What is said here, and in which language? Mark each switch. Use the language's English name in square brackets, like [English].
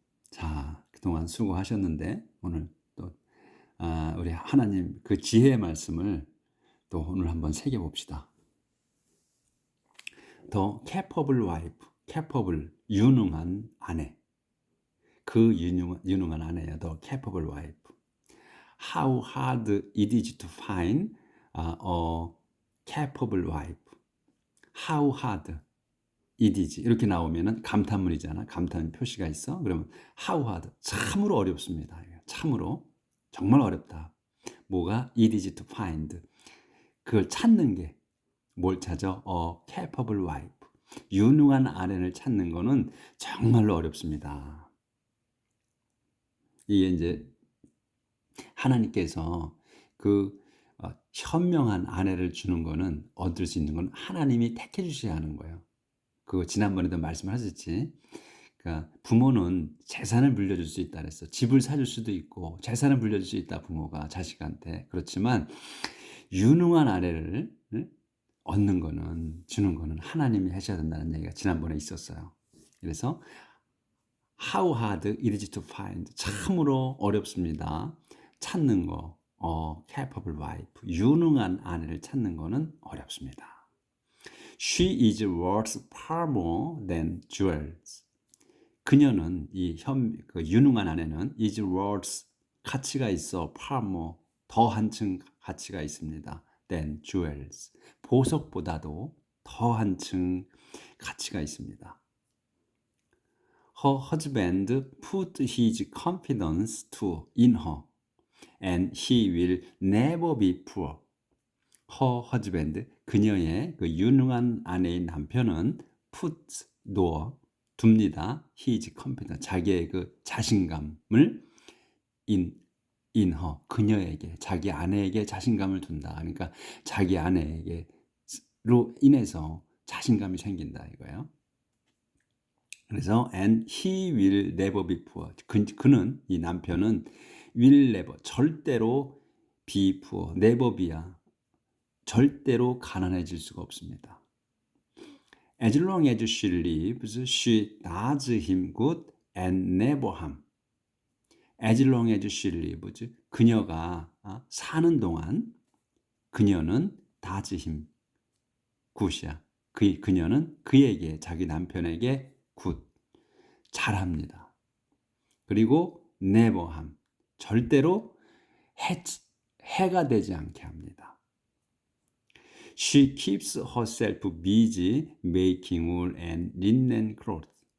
[Korean] 자, 그동안 수고하셨는데 오늘 또 우리 하나님 그 지혜의 말씀을 또 오늘 한번 새겨봅시다. [English] The capable wife, [Korean] capable 유능한 아내, 그 유능한 아내야. [English] The capable wife. How hard it is to find a capable wife. How hard it is [Korean] 이렇게 나오면은 감탄문이잖아. 감탄 표시가 있어. 그러면 [English] how hard [Korean] 참으로 어렵습니다. 참으로 정말 어렵다. 뭐가 [English] it is to find [Korean] 그걸 찾는 게 뭘 찾아? [English] capable wife [Korean] 유능한 아내를 찾는 거는 정말로 어렵습니다. 이게 이제 하나님께서 그 현명한 아내를 주는 거는 얻을 수 있는 건 하나님이 택해 주셔야 하는 거예요. 그 지난번에도 말씀하셨지. 그러니까 부모는 재산을 물려줄 수 있다 그랬어. 집을 사줄 수도 있고 재산을 물려줄 수 있다, 부모가 자식한테. 그렇지만 유능한 아내를 얻는 거는, 주는 거는 하나님이 하셔야 된다는 얘기가 지난번에 있었어요. 그래서 [English] how hard it is to find [Korean] 참으로 어렵습니다. 찾는 거 [English] capable wife [Korean] 유능한 아내를 찾는 거는 어렵습니다. [English] She is worth far more than jewels. [Korean] 그녀는 그 유능한 아내는 [English] is worth [Korean] 가치가 있어 [English] far more [Korean] 더 한층 가치가 있습니다. [English] than jewels [Korean] 보석보다도 더 한층 가치가 있습니다. [English] Her husband put his confidence in her, and he will never be poor. Her husband, [Korean] 그녀의 그 유능한 아내인 남편은 put, 둡니다. [English] His confidence, [Korean] 자기의 그 자신감을 [English] in her, [Korean] 그녀에게, 자기 아내에게 자신감을 둔다. 그러니까 자기 아내에게로 인해서 자신감이 생긴다 이거예요. 그래서 [English] and he will never be poor. [Korean] 그는, 이 남편은 [English] will never, [Korean] 절대로 [English] be poor, [Korean] never be야. 절대로 가난해질 수가 없습니다. [English] As long as she lives, she does him good and never harm. As long as she lives, [Korean] 그녀가 사는 동안 그녀는 [English] does him good [Korean] 이야. 그녀는 그에게, 자기 남편에게 good, 잘합니다. 그리고 [English] never harm, [Korean] 절대로 해가 되지 않게 합니다. [English] She keeps herself busy making wool and linen clothes.